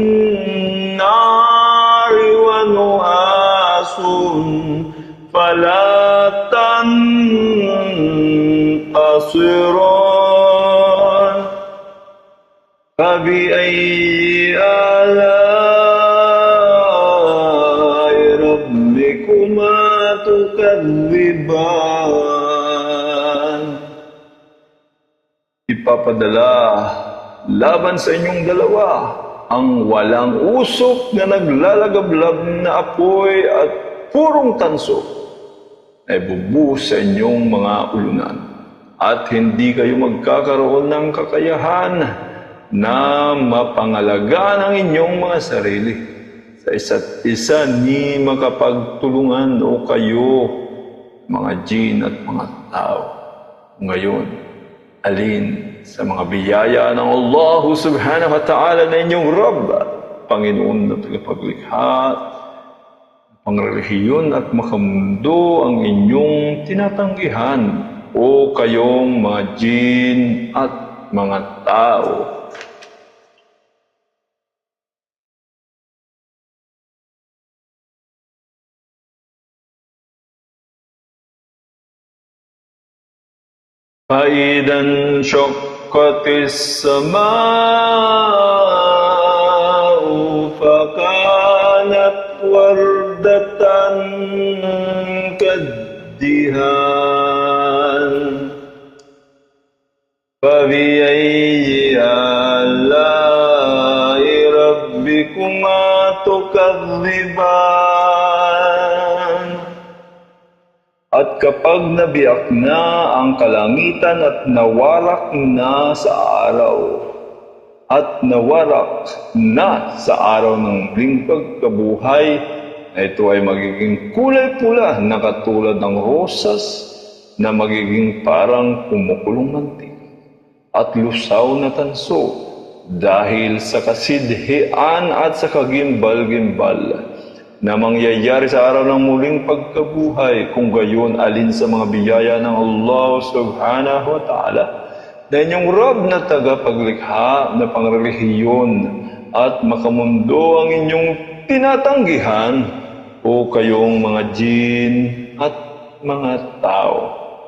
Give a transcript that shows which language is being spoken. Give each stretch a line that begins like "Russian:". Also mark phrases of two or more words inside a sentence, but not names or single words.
Arabic: نار ونحاس فلا تنتصران فبأي آلاء ربكما تكذبان.
Filipino: Ipapadala laban sa inyong dalawa ang walang usok na naglalagablab na apoy at purong tanso ay bubuhos sa inyong mga ulunan, at hindi kayo magkakaroon ng kakayahan na mapangalagaan ang inyong mga sarili sa isa't isa ni makapagtulungan o kayo, mga jin at mga tao. Ngayon, alin sa mga biyaya ng Allah
Arabic: سبحانه وتعالى
Filipino: na inyong Rabb, Panginoon na tagapaglikha, pangrelihiyon at makamundo ang inyong tinatanggihan, o kayong mga jin at mga tao?
Arabic: فإذا انشقت السماء فكانت وردة كالدهان فبأي آلاء ربكما تكذبان.
Filipino: At kapag nabiyak na ang kalangitan at nawarak na sa araw, sa araw ng muling pagkabuhay, na ito ay magiging kulay pula na katulad ng rosas, na magiging parang kumukulong mantika at lusaw na tanso dahil sa kasidhian at sa kagimbal-gimbal na mangyayari sa araw ng muling pagkabuhay. Kung gayon, alin sa mga biyaya ng Allah
Arabic: سبحانه وتعالى
Filipino: na inyong Rab na tagapaglikha na pangrelihiyon at makamundo ang inyong tinatanggihan, o kayong mga jin at mga tao?